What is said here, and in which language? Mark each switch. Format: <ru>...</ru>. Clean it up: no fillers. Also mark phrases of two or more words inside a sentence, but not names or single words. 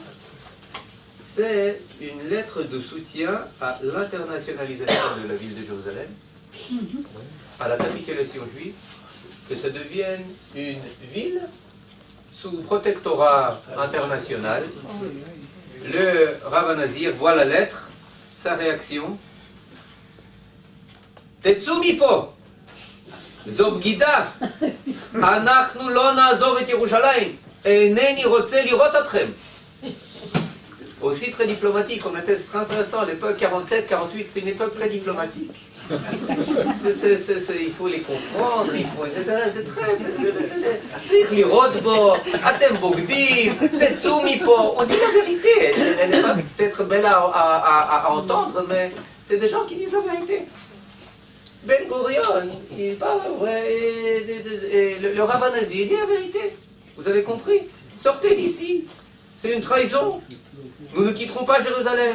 <fr>C'est une lettre de soutien à l'internationalisation de la ville de Jérusalem, à la capitulation juive, que ça devienne une ville sous protectorat international. Le Rav Anazir voit la lettre, sa réaction.</fr> <he>תצאו מפה, זו בגידה, אנחנו לא נעזוב את ירושלים, אינני רוצה לראות אתכם.</he> <fr>Aussi très diplomatique, on était très intéressant, l'époque 47-48, c'était une époque très diplomatique. Il faut les comprendre, il faut...</fr> <he>צריך לראות בו, אתם בוגדים, תצאו מפה.</he> <fr>On dit la vérité, elle n'est pas peut-être belle à entendre, mais c'est des gens qui disent la vérité. Ben Gurion, il parle vrai, et le Rav Anazir dit la vérité. Vous avez compris? Sortez d'ici, c'est une trahison. Nous ne quitterons pas Jérusalem.</fr>